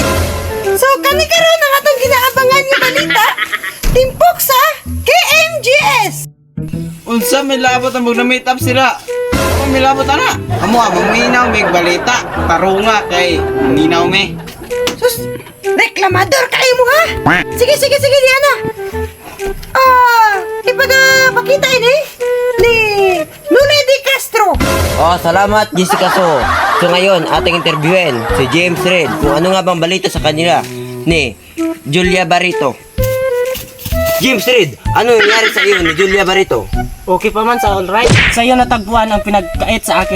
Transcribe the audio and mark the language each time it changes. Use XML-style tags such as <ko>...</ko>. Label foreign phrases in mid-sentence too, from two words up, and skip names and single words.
<ceb>So kani karon ang atong ginaabangan nga balita timpok sa KMGS. Unsa may labot ang mag-meet up sila? Ano may labot ana? Amo maminaw may balita. Tarunga kay minaw me. Sus, reklamador kayo mo ha? Sige, Diana.</ceb> <tl>Ipagpakita ini ni Nune de Castro. Oh, salamat Jessica So ngayon, ating interviewin si James Reid kung ano nga bang balita sa kanila ni Julia Barreto. James Reid, ano nangyari sa iyo ni Julia Barreto? okay pa man sa alright. Sa'yo natagpuan ang pinagkait sa akin.</tl>